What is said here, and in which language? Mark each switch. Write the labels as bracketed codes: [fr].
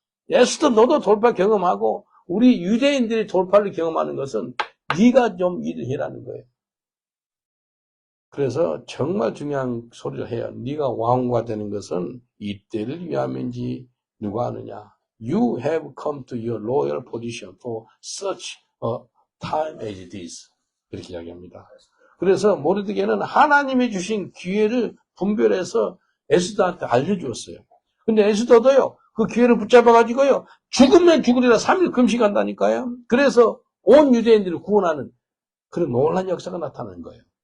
[ko] 에스더 너도 돌파 경험하고 우리 유대인들이 돌파를 경험하는 것은 네가 좀 일을 해라는 거예요. 그래서 정말 중요한 소리를 해요. 네가 왕후가 되는 것은 이때를 위함인지 누가 아느냐. [en] You have come to your royal position for such a time as this. [ko] 그렇게 이야기합니다. 그래서 모르드게는 하나님이 주신 기회를 분별해서 에스더한테 알려주었어요. 근데 에스더도요, 그 기회를 붙잡아가지고요, 죽으면 죽으리라 3일 금식한다니까요. 그래서 온 유대인들을 구원하는 그런 놀라운 역사가 나타나는 거예요.